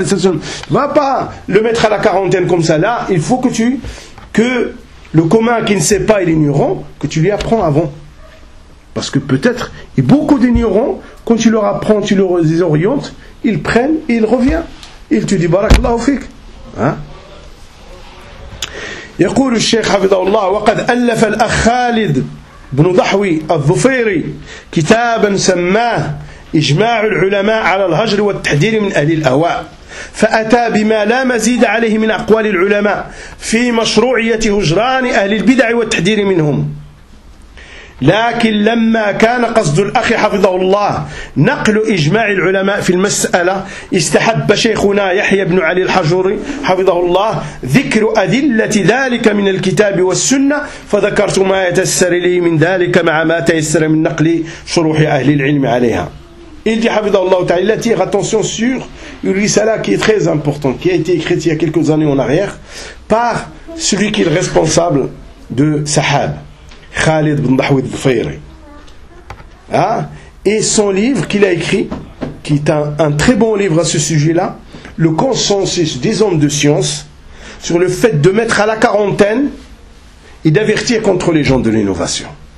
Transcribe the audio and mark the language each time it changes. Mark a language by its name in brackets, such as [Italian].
[French] Tu ne vas pas le mettre à la quarantaine comme ça. Là, il faut que le commun qui ne sait pas et l'ignorant, que tu lui apprends avant. Parce que peut-être, et beaucoup d'ignorants, quand tu leur apprends, tu leur désorientes, ils prennent et ils reviennent. Et ils te disent Barakallahu fik. [Arabic] يقول الشيخ حفظه الله وقد ألف الأخ خالد بن ضحوي الظفيري كتابا سماه إجماع العلماء على الهجر والتحذير من أهل الأهواء فأتى بما لا مزيد عليه من أقوال العلماء في مشروعية هجران أهل البدع والتحذير منهم لكن لما كان قصد الأخ حفظه الله نقل إجماع العلماء في المسألة استحب شيخنا يحيى بن علي الحجوري حفظه الله ذكر أدلة ذلك من الكتاب والسنة فذكرت ما يتسر لي من ذلك مع ما تيسر من نقل شروح أهل العلم عليها [French] il dit [Arabic] حفظه الله تعالى [French] tire attention sur une risala qui est très importante qui a été écrite il y a quelques années en arrière par celui qui est le responsable de Sahab Khalid ibn Dahoud Dufayri. Et son livre qu'il a écrit, qui est un très bon livre à ce sujet-là, le consensus des hommes de science sur le fait de mettre à la quarantaine et d'avertir contre les gens de l'innovation.